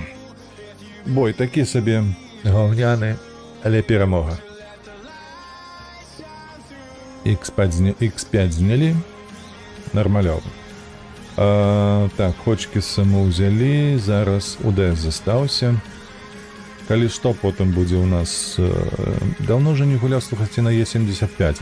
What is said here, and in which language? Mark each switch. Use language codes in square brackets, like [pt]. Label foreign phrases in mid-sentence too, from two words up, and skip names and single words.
[uk] Бой такі собі говняний, але перемога. X5 зняли. Нормальово. Так, хочки саму взяли. [be] Зараз УДС застаўся. Калі што, потым будзе у нас... Давно уже не гуляў, слухайце, на Е75.